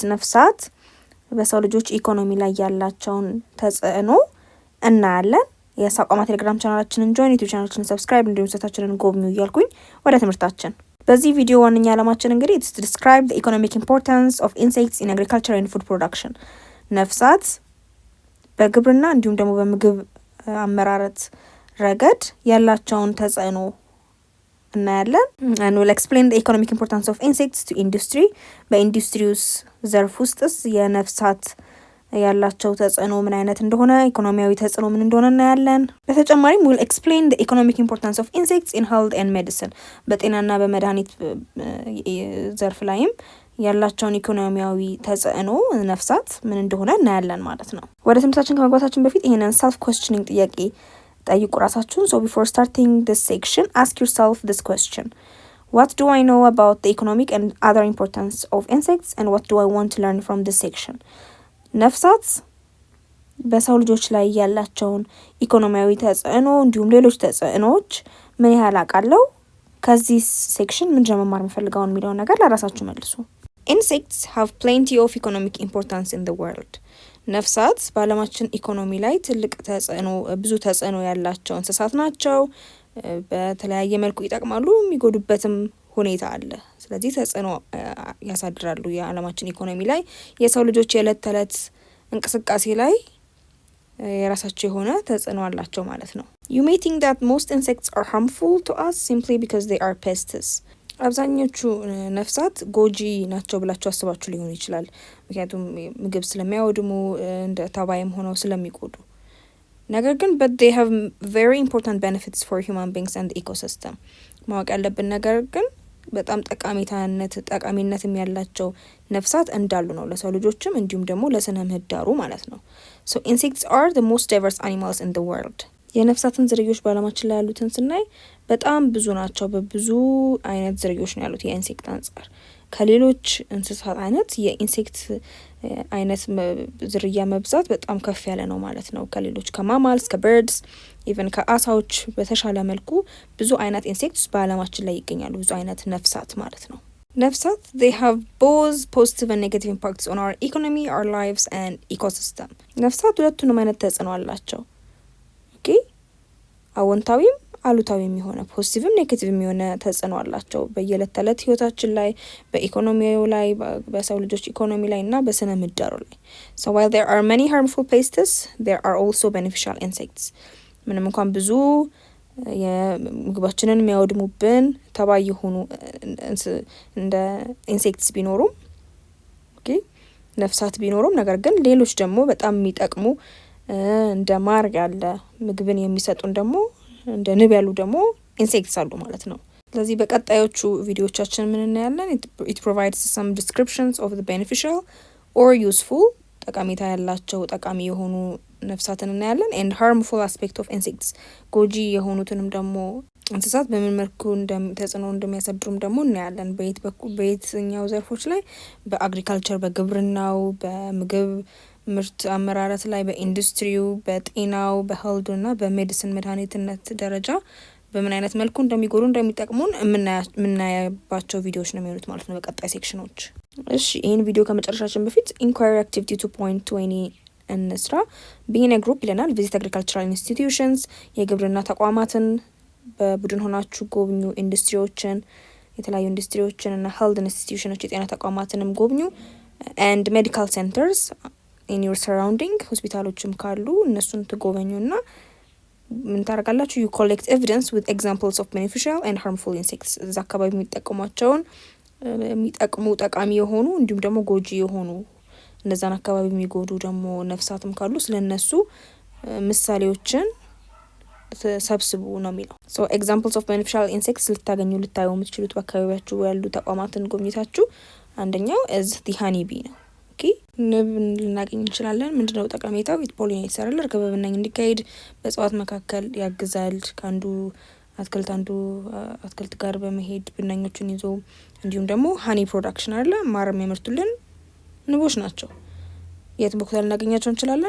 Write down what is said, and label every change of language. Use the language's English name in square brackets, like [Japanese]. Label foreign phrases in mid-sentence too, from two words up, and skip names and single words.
[Amharic] ነፍሳት በሰው ልጆች ኢኮኖሚ ላይ ያላቸውን ተጽዕኖ እናያለን። የሳቋማ ቴሌግራም ቻናላችንን ጆይን፣ ዩቲዩብ ቻናላችንን ሰብስክራይብ፣ እንዲሁም ሰታችንን ጎብኙ እያልኩኝ ወደ ትምህርታችን በዚህ ቪዲዮ ዋነኛ ዓላማችን እንግዲህ [English] it's to describe the economic importance of insects in agriculture and food production [Amharic] ነፍሳት በግብርና እንዲሁም ደግሞ በምግብ አመራረት ረገድ ያላቸውን ተጽዕኖ እናያለን። [English] and we'll explain the economic importance of insects to industry [Amharic] በኢንዱስትሪውስ ዘርፍ ውስጥስ የነፍሳት ያላቸው ተጽዕኖ ምን አይነት እንደሆነ ኢኮኖሚያዊ ተጽዕኖ ምን እንደሆነ እናያለን። በተጨማሪም [English] we'll explain the economic importance of insects in health and medicine [Amharic] በጤናና በመድኃኒት ዘርፍ ላይም ያላቸውን ኢኮኖሚያዊ ተጽዕኖ ነፍሳት ምን እንደሆነ እናያለን ማለት ነው። ወደ ትምህርታችን ከመግባታችን በፊት ይሄንን [English] self questioning [Amharic] ጥያቄ ጠይቁ ራሳችሁን። [English] so before starting this section ask yourself this question: what do I know about the economic and other importance of insects and what do I want to learn from this section? [Amharic] ነፍሳት በሰው ልጆች ላይ ያላቸውን ኢኮኖሚያዊ ተጽዕኖ እንዲሁም ሌሎች ተጽዕኖዎች ምን ያህል አውቃለሁ፣ ከዚህ ሴክሽን ምን መማር የምፈልገውን የሚለውን ነገር ለራሳችሁ መልሱ። [English] Insects have plenty of economic importance in the world. [Amharic] ነፍሳት በዓለማችን ኢኮኖሚ ላይ ትልቅ ተጽዕኖ ብዙ ተጽዕኖ ያላቸው እንስሳት ናቸው። በተለያየ መልኩ ይጠቅማሉ፣ የሚጎዱበትም ሁኔታ አለ። ስለዚህ ተጽዕኖ ያሳድራሉ የዓለማችን ኢኮኖሚ ላይ፣ የሰው ልጆች የዕለት ተዕለት እንቅስቃሴ ላይ የራሳቸው የሆነ ተጽዕኖ አላቸው ማለት ነው። [English] You may think that most insects are harmful to us simply because they are pests. [Amharic] አብዛኞቹ ነፍሳት ጎጂ ናቸው ብላችሁ አስባችሁ ሊሆን ይችላል፣ ምክንያቱም ምግብ ስለሚያወድሙ እንደ ተባይም ሆነው ስለሚጎዱ። ነገር ግን [English] but they have very important benefits for human beings and the ecosystem. [Amharic] ማወቅ ያለብን ነገር ግን በጣም ጠቃሚነትም ያላቸው ነፍሳት እንዳሉ ነው ለሰው ልጆችም እንዲሁም ደግሞ ለስነ ምህዳሩ ማለት ነው። [English] So insects are the most diverse animals in the world. [Amharic] የነፍሳትን ዝርዮች በዓለማችን ላይ ያሉትን ስናይ በጣም ብዙ ናቸው። በብዙ አይነት ዝርዮች ነው ያሉት የኢንሴክት አንጻር። ከሌሎች እንስሳት አይነት የኢንሴክት አይነት ዝርያ መብዛት በጣም ከፍ ያለ ነው ማለት ነው። ከሌሎች ከማማልስ ከበርድስ ኢቨን ከአሳዎች በተሻለ መልኩ ብዙ አይነት ኢንሴክትስ በዓለማችን ላይ ይገኛሉ፣ ብዙ አይነት ነፍሳት ማለት ነው። ነፍሳት [English] they have both positive and negative impacts on our economy, our lives and ecosystem. [Amharic] ነፍሳት ሁለቱንም አይነት ተጽዕኖ አላቸው። ኦኬ፣ አዎንታዊም አሉታዊም የሆነ ፖዚቲቭም ኔጌቲቭም የሆነ ተጽዕኖ አላቸው በየዕለት ተዕለት ህይወታችን ላይ፣ በኢኮኖሚው ላይ፣ በሰው ልጆች ኢኮኖሚ ላይ እና በስነ ምህዳሩ ላይ። [English] So while there are many harmful pests, there are also beneficial insects. [Amharic] ምንም እንኳን ብዙ የምግባችንን የሚያወድሙብን ተባይ የሆኑ እንደ ኢንሴክትስ ቢኖሩም ኦኬ ነፍሳት ቢኖሩም፣ ነገር ግን ሌሎች ደግሞ በጣም የሚጠቅሙ እንደ ማር ያለ ምግብን የሚሰጡን ደግሞ እንደ ንብ ያሉ ደግሞ ኢንሴክትስ አሉ ማለት ነው። ስለዚህ በቀጣዮቹ ቪዲዮዎቻችን ምን እናያለን? [English] it provides some descriptions of the beneficial or useful [Amharic] ጠቃሚታ ያላቸው ጠቃሚ የሆኑ ነፍሳትን እናያለን [English] and harmful aspect of insects [Amharic] ጎጂ የሆኑትንም ደግሞ እንስሳት በምን መልኩ ተጽዕኖ እንደሚያሳድሩም ደግሞ እናያለን። በየትኛው ዘርፎች ላይ? በአግሪካልቸር፣ በግብርናው፣ በምግብ ምርት አመራረት ላይ፣ በኢንዱስትሪው፣ በጤናው፣ በሄልዱ እና በሜዲሲን መድኃኒትነት ደረጃ በምን አይነት መልኩ እንደሚጎዱ እንደሚጠቅሙን የምናያባቸው ቪዲዮዎች ነው የሚሆኑት ማለት ነው በቀጣይ ሴክሽኖች። እሺ፣ ይህን ቪዲዮ ከመጨረሻችን በፊት [English] inquiry activity [Amharic] 2.20 እንስራ። [English] being a group [Amharic] ይለናል። [English] visit agricultural institutions [Amharic] የግብርና ተቋማትን በቡድን ሆናችሁ ጎብኙ። ኢንዱስትሪዎችን፣ የተለያዩ ኢንዱስትሪዎችን እና [English] health institutions [Amharic] የጤና ተቋማትንም ጎብኙ [English] and medical centers in your surrounding [Amharic] ሆስፒታሎችም ካሉ እነሱን ትጎበኙና ምን ታደርጋላችሁ? [English] you collect evidence with examples of beneficial and harmful insects [Amharic] እዛ አካባቢ የሚጠቅሙ ጠቃሚ የሆኑ እንዲሁም ደግሞ ጎጂ የሆኑ እነዛን አካባቢ የሚጎዱ ደግሞ ነፍሳትም ካሉ ስለነሱ ምሳሌዎችን ሰብስቡ ነው የሚለው። [English] so examples of beneficial insects [Amharic] ልታዩ የምትችሉት በአካባቢያችሁ ያሉ ተቋማትን ጎብኝታችሁ አንደኛው [English] is the honey bee [Amharic] ነው። ኦኬ፣ ንብ ልናገኝ እንችላለን። ምንድነው ጠቀሜታው? [English] it pollinates [Amharic] ይሰራል፣ እርግብ ብናኝ እንዲካሄድ በእጽዋት መካከል ያግዛል። ከአንዱ አትክልት ጋር በመሄድ ብናኞቹን ይዞ እንዲሁም ደግሞ [English] honey production [Amharic] አለ ማር የሚያመርቱልን ንቦች ናቸው። የት ቦታ ልናገኛቸው እንችላለን?